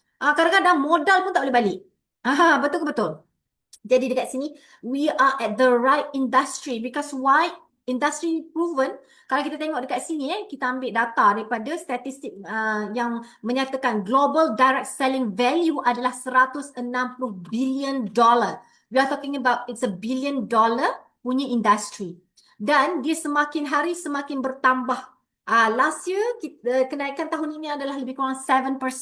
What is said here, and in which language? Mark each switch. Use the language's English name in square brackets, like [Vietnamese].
[Malay] Kadang-kadang modal pun tak boleh balik. Betul ke betul? Jadi dekat sini, [English] we are at the right industry. Because why? Industry proven. [Malay] Kalau kita tengok dekat sini, kita ambil data daripada statistik yang menyatakan global direct selling value adalah 160 billion dollar. [English] We are talking about it's a $1 billion [Malay] punya [English] industry. [Malay] Dan dia semakin hari semakin bertambah. [English] Last year, [Malay] kenaikan tahun ini adalah lebih kurang 7%.